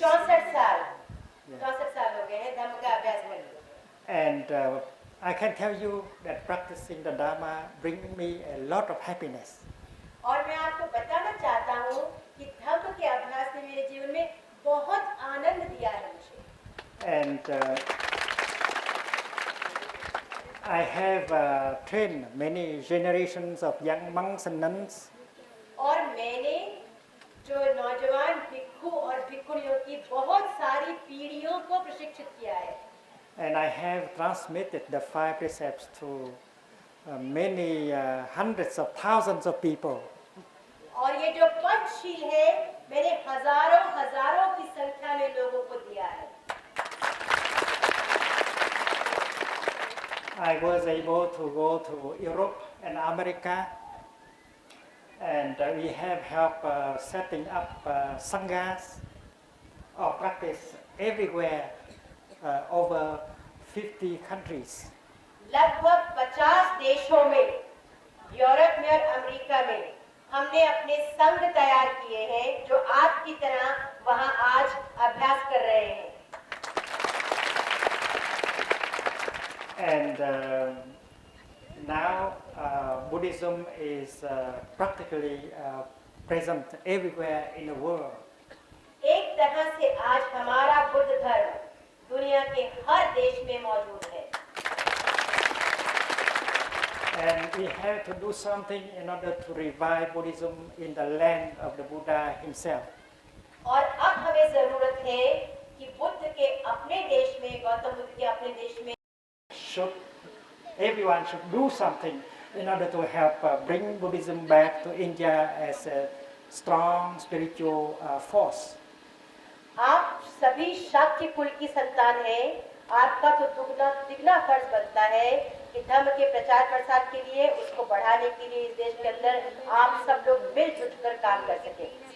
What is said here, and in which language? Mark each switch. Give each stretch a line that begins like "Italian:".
Hindi: 64 साल 64 साल हो गए हैं धम्म का अभ्यास करते।
English: And I can tell you that practicing the Dharma brings me a lot of happiness.
Hindi: और मैं आपको बताना चाहता हूँ कि धम्म के अभ्यास ने मेरे जीवन में बहुत आनंद दिया है मुझे।
English: And I have trained many generations of young monks and nuns.
Hindi: और मैंने जो नौजवान भिक्षु और भिक्षुणियों की बहुत सारी पीढ़ियों को प्रशिक्षित किया है।
English: And I have transmitted the five precepts to many hundreds of thousands of people.
Hindi: और ये जो पंचशील है मैंने हजारों की संख्या में लोगों को दिया है।
English: I was able to go to Europe and America, and we have helped setting up sanghas or practice everywhere over 50 countries.
Hindi: लगभग 50 देशों में, यूरोप में और अमेरिका में हमने अपने संघ तैयार किए हैं जो आपकी तरह वहां आज अभ्यास कर रहे हैं।
English: And now Buddhism is practically present everywhere in the world.
Hindi: एक तरह से आज हमारा बुद्ध धर्म दुनिया के हर देश में मौजूद है।
English: And we have to do something in order to revive Buddhism in the land of the Buddha himself.
Hindi: और अब हमें जरूरत है कि बुद्ध के अपने देश में, गौतम बुद्ध के अपने देश में
English: Everyone should do something in order to help bring Buddhism back to India as a strong spiritual force.
Hindi: आप सभी शाक्य कुल की संतान हैं। आपका तो दुगना फर्ज बनता है कि धर्म के प्रचार प्रसार के लिए, उसको बढ़ाने के लिए इस देश के अंदर आप सब लोग मिलजुल कर काम कर सकें।